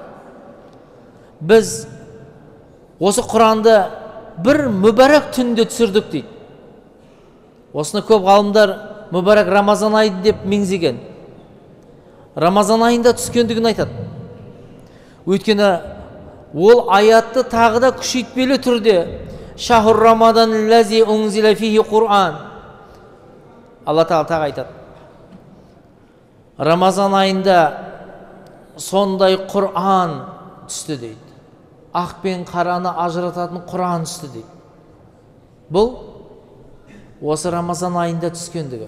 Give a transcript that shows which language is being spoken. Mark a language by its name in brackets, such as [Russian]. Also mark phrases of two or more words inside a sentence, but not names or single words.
[Kazakh] Біз осы Құранды бір мүбәрәк түнде түсірдік дейді. Осыны көп ғалымдар мүбәрәк Рамазан айы деп меңзеген. Рамазан айында түскендігін айтады. Өйткені ол аятты тағы да күшейтпелі түрде [Arabic] شهر رمضان الذي أنزل فيه القرآن. [Kazakh] Алла Тағала тағы айтады. Рамазан айында сондай Құран түсті дейді. Ақ пен қараны ажырататын Құран түсті дейді. Бұл осы Рамазан айында түскендігі.